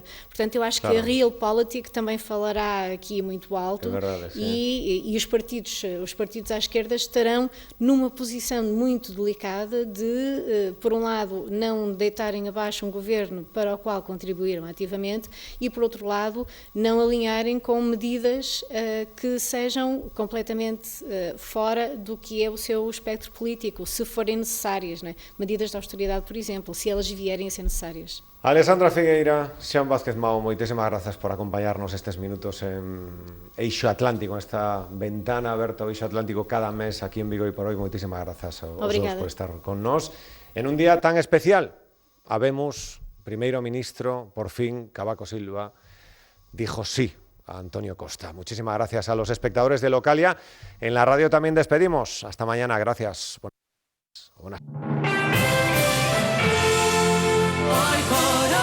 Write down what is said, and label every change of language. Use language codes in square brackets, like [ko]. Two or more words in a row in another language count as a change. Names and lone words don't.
[pt] Portanto, eu acho que a realpolitik também falará aqui muito alto, e os partidos à esquerda estarão numa posição muito delicada de, por um lado, não deitarem abaixo um governo para o qual contribuíram ativamente e, por outro lado, não alinharem com medidas que sejam completamente fora do que é o seu espectro político político, se forem necessárias, não é? Medidas de austeridade, por exemplo, se elas vierem a ser necessárias. Alessandra Figueira, [gl] Sean Vázquez Mao, moitísimas grazas por acompañarnos estes minutos en Eixo Atlántico, esta ventana aberta ao Eixo Atlántico cada mes aquí en Vigo e por hoy. Moitísimas grazas aos dous por estar con nós. En un día tan especial, habemos primeiro ministro, por fin, Cavaco Silva, [es] dijo sí a Antonio Costa. Muchísimas gracias a los espectadores de Localia. En la radio también despedimos. Hasta mañana. Gracias. Buenas.